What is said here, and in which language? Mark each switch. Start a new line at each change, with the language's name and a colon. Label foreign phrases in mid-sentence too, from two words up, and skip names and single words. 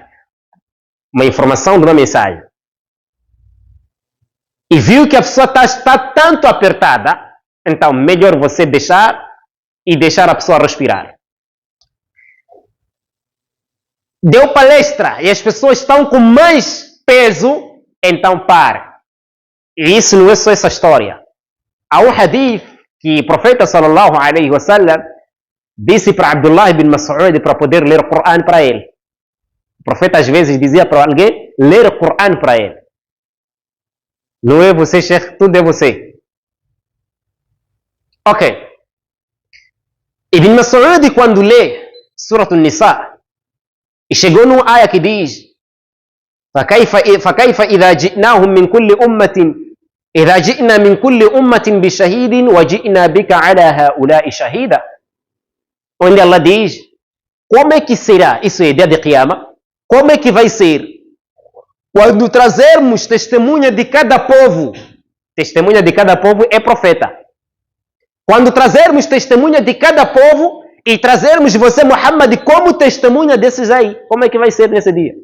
Portuguese: Uma informação de uma mensagem. E viu que a pessoa está tanto apertada, então melhor você deixar a pessoa respirar. Deu palestra e as pessoas estão com mais peso, então pare. E isso não é só essa história. Há um hadith que o profeta
Arabic: صلى الله عليه وسلم
Portuguese: disse para Abdullah ibn Mas'ud para poder ler o Coran para ele. O profeta às vezes dizia para alguém ler o Coran para ele. Não é você, Sheikh, tudo é você. Ok. Ibn Mas'ud, quando lê Surat An-Nisa, e chegou num ayah que diz
Arabic: فكيف إذا جئناهم من كل أمة إذا جئنا من كل أمة بشهيد وجئنا بك على هؤلاء شهيدا.
Portuguese: Onde Allah diz, como é que será, isso é dia de Qiyamah, como é que vai ser quando trazermos testemunha de cada povo? Testemunha de cada povo é profeta. Quando trazermos testemunha de cada povo e trazermos você, Muhammad, como testemunha desses aí, como é que vai ser nesse dia?